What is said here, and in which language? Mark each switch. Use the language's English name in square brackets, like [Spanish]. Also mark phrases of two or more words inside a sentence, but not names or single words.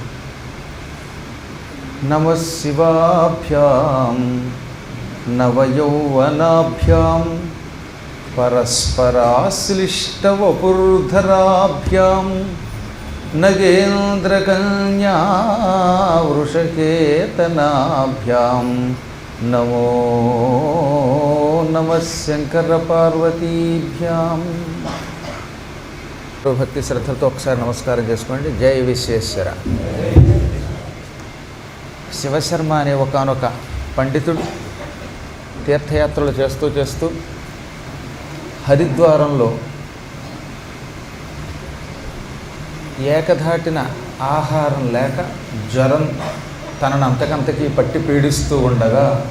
[Sanskrit] नमः शिवाभ्यां नवयौवनाभ्यां परस्पराश्लिष्टवपुर्धराभ्यां नगेन्द्रकन्या वृषकेतनाभ्यां नमो नमः शंकरपार्वतीभ्यां। [Telugu] భక్తి శ్రద్ధలతో ఒకసారి నమస్కారం చేసుకోండి. జై విశ్వేశ్వర. శివశర్మ అనే ఒకానొక పండితుడు తీర్థయాత్రలు చేస్తూ హరిద్వారంలో ఏకధాటిన ఆహారం లేక జ్వరం తనను అంతకంతకీ పట్టి పీడిస్తూ ఉండగా